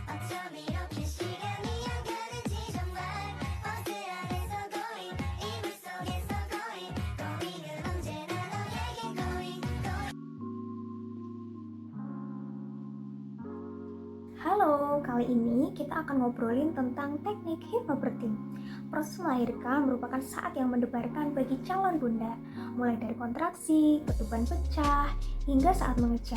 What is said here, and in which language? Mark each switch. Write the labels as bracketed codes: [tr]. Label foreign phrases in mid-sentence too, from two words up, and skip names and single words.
[ko] 저렇게 시간이 안 가는지 정말 버스 안에서 going 이불 속에서 going은 언제나 너에게 going. [id] Halo, kali ini kita akan ngobrolin tentang teknik hypnobirthing. Proses melahirkan merupakan saat yang mendebarkan bagi calon bunda, mulai dari kontraksi, ketuban pecah, hingga saat mengejang.